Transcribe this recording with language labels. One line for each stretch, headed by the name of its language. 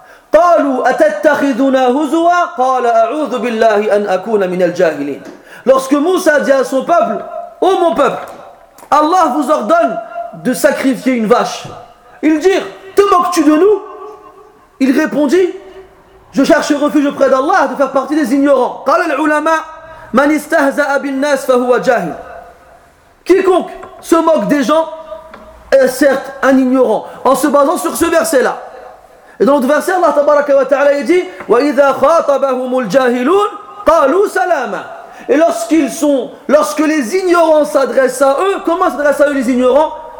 Arabic: قالوا أتتخذنا هزوا قال أعوذ بالله أن أكون من الجاهلين.
French: Lorsque Moussa dit à son peuple, ô mon peuple, Allah vous ordonne de sacrifier une vache. Ils dirent, te moques-tu de nous? Il répondit, je cherche refuge auprès d'Allah de faire partie des ignorants.
Arabic: قال العلماء من استهزأ بالناس فهو جاهل.
French: Quiconque se moque des gens est certes un ignorant. En se basant sur ce verset-là. Et dans notre verset, Allah tabaraka wa ta'ala dit «
Arabic: وَإِذَا خَاطَبَهُمُ الْجَاهِلُونَ قَالُوا سَلَامًا
French: » Et lorsque les ignorants s'adressent à eux, comment s'adressent à eux les ignorants?